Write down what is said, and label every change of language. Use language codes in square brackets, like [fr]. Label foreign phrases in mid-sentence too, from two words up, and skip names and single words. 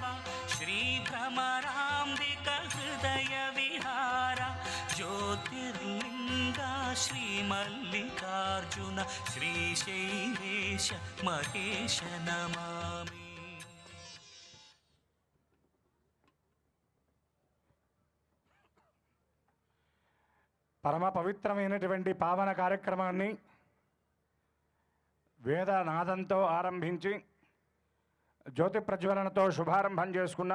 [sa] श्री भ्रमराम्बिक हृदय विहार ज्योतिर्लिंगा श्री मल्लिकार्जुन श्री शैलेश महेश नमामि। [te] పరమ పవిత్రమైనటువంటి పావన కార్యక్రమాన్ని వేదనాదంతో ఆరంభించి జ్యోతి ప్రజ్వలనతో శుభారంభం చేసుకున్నాం.